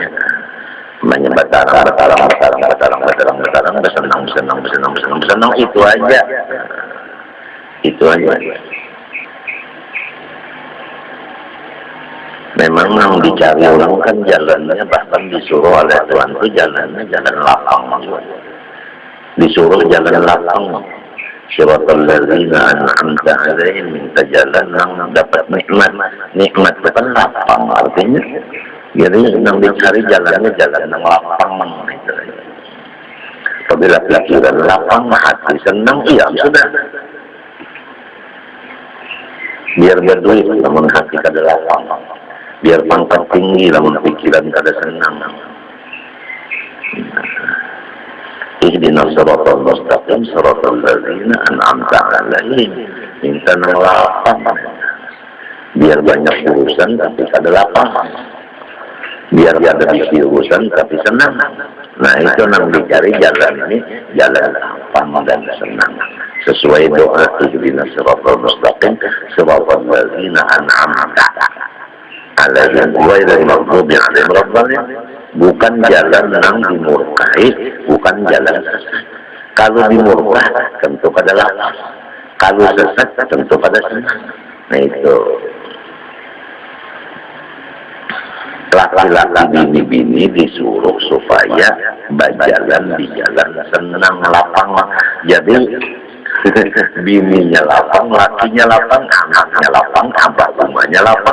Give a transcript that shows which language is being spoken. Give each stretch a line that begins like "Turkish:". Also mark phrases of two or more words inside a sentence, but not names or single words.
Banjar: Banyak betarang, bersenang, itu aja. Itu aja. Memang yang dicari orang kan jalannya, bahkan disuruh oleh Tuhan itu jalannya jalan lapang. Disuruh jalan lapang.
Arabic: صراط الذين أنعمت عليهم,
Banjar: minta jalan yang dapat nikmat. Nikmat itu kan lapang artinya. Jadi yang dicari jalannya jalan yang lapang itu. Apabila pikiran lapang, hati senang, iya sudah. Biar berduit, namun hati kada lapang. Biar pangkat tinggi, namun pikiran kada senang.
Arabic: اهدنا الصراط المستقيم صراط الذين أنعمت عليهم.
Banjar: Minta nang lapang. Biar banyak urusan tapi kada lapang. Biar ada bisi urusan tapi senang. Nah itu nang dicari jalan ini, jalan lapang dan senang. Sesuai doa
Arabic: اهدنا الصراط المستقيم صراط الذين أنعمت عليهم غير المغضوب عليهم ولا الضالين.
Banjar: Bukan jalan yang dimurkai, bukan jalan sesat. Kalau dimurkai tentu pada lapang, kalau sesat tentu pada senang. Nah itu laki-laki bini-bini disuruh supaya berjalan di jalan senang lapang. Jadi bininya lapang, lakinya lapang, anaknya lapang, abah rumahnya lapang.